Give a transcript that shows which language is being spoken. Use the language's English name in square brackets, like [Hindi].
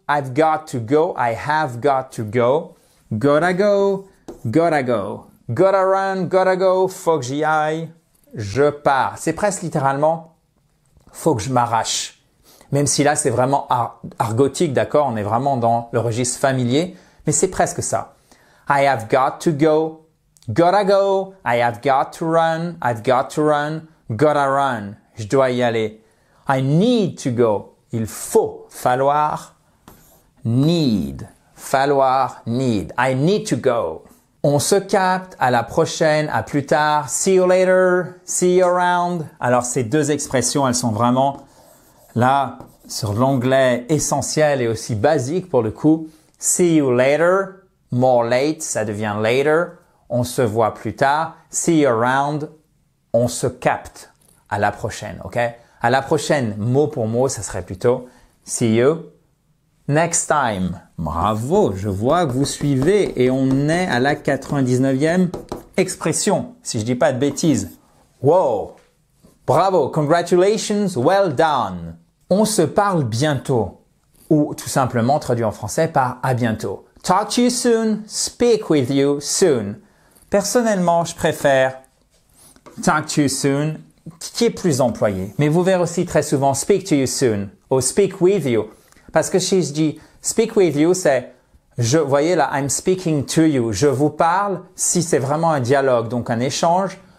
[English] I've got to go. I have got to go. Gotta go. Gotta go. Gotta run, gotta go, [French] faut que j'y aille, je pars. C'est presque littéralement, faut que je m'arrache. Même si là, c'est vraiment argotique, d'accord? On est vraiment dans le registre familier, mais c'est presque ça. [English] I have got to go, gotta go. I have got to run, I've got to run, gotta run. [French] Je dois y aller. [English] I need to go. [French] Il faut, falloir, [English] need. [French] Falloir, [English] need. I need to go. [French] On se capte, à la prochaine, à plus tard, [English] see you later, see you around. [French] Alors ces deux expressions, elles sont vraiment là sur l'anglais essentiel et aussi basique pour le coup. [English] See you later, more late, [French] ça devient [English] later. [French] On se voit plus tard. [English] See you around, [French] on se capte. à la prochaine, ok? À la prochaine, mot pour mot, ça serait plutôt [English] see you next time. [French] Bravo, je vois que vous suivez et on est à la 99e expression, si je dis pas de bêtises. [English] Wow! Bravo, congratulations, well done. [French] On se parle bientôt, ou tout simplement traduit en français par à bientôt. [English] Talk to you soon, speak with you soon. [French] Personnellement, je préfère [English] talk to you soon, [French] qui est plus employé. Mais vous verrez aussi très souvent [English] speak to you soon [French] ou [English] speak with you. [French] Parce que si je dis [English] speak with you, [French] c'est, vous voyez là, [English] I'm speaking to you. [French] Je vous parle si c'est vraiment un dialogue, donc un échange.